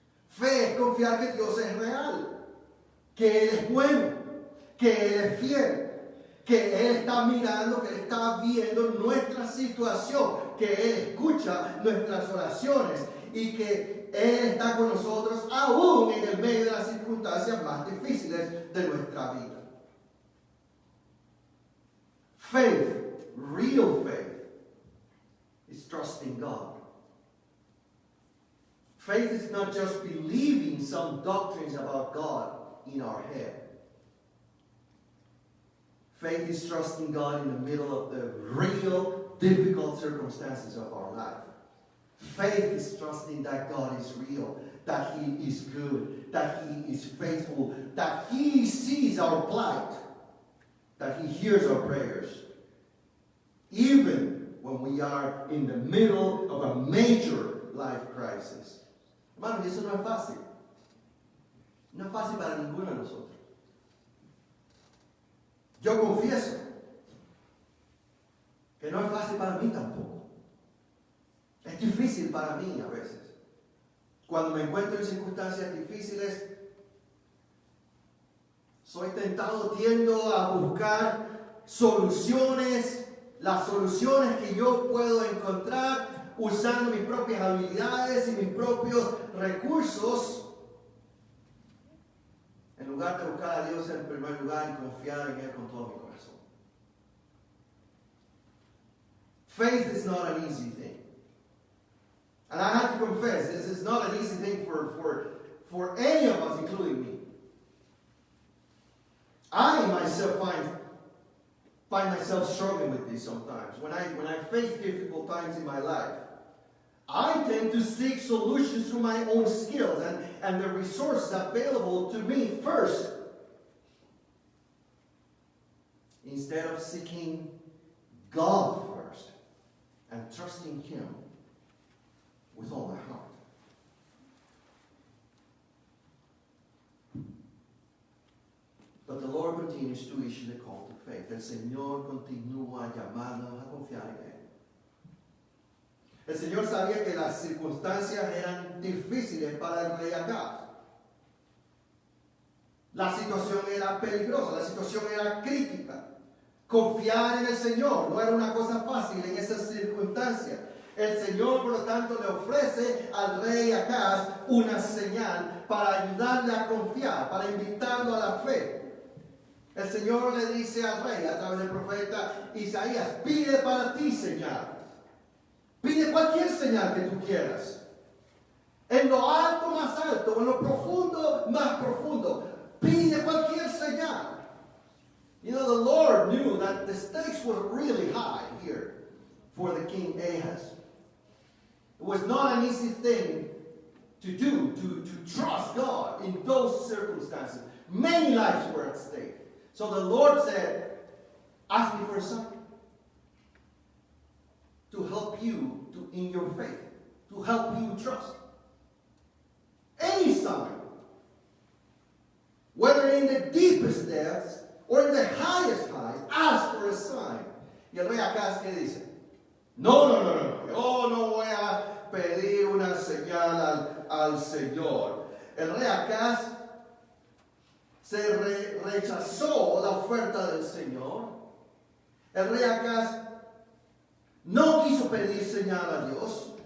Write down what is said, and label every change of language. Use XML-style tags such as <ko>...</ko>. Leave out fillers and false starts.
<es>Fe es confiar que Dios es real, que Él es bueno, que Él es fiel, que Él está mirando, que Él está viendo nuestra situación, que Él escucha nuestras oraciones y que Él está con nosotros aún en el medio de las circunstancias más difíciles de nuestra vida.</es> <en>Faith, real faith, is trusting God. Faith is not just believing some doctrines about God in our head. Faith is trusting God in the middle of the real, difficult circumstances of our life. Faith is trusting that God is real, that He is good, that He is faithful, that He sees our plight, that He hears our prayers, even when we are in the middle of a major life crisis.</en> <es>Hermano, y eso no es fácil. No es fácil para ninguno de nosotros. Yo confieso que no es fácil para mí tampoco. Es difícil para mí a veces. Cuando me encuentro en circunstancias difíciles, soy tentado, tiendo a buscar soluciones, las soluciones que yo puedo encontrar usando mis propias habilidades y mis propios recursos, en lugar de buscar a Dios en primer lugar y confiar en Él con todo mi corazón.</es> <en>Faith is not an easy thing. And I have to confess, this is not an easy thing for any of us, including me. I myself find myself struggling with this sometimes. When I face difficult times in my life, I tend to seek solutions through my own skills and the resources available to me first, instead of seeking God first and trusting Him with all my heart. But the Lord continues to issue the call to faith.</en> <es>El Señor continúa llamándonos a confiar en Él. El Señor sabía que las circunstancias eran difíciles para el rey Acab. La situación era peligrosa, la situación era crítica. Confiar en el Señor no era una cosa fácil en esas circunstancias. El Señor, por lo tanto, le ofrece al rey Acab una señal para ayudarle a confiar, para invitarlo a la fe. El Señor le dice al rey a través del profeta Isaías: pide para ti señal. Pide cualquier señal que tú quieras. En lo alto más alto, en lo profundo más profundo. Pide cualquier señal.</es> <en>You know, the Lord knew that the stakes were really high here for the king Ahaz. It was not an easy thing to do, to trust God in those circumstances. Many lives were at stake. So the Lord said, ask me for a sign to help you in your faith, to help you trust. Any sign, whether in the deepest depths or in the highest heights, ask for a sign.</en> <es>Y el rey Acaz, ¿qué dice? No. Yo no voy a pedir una señal al Señor. El rey Acaz se rechazó la oferta del Señor. El rey Acaz no quiso pedir señal a Dios.</es>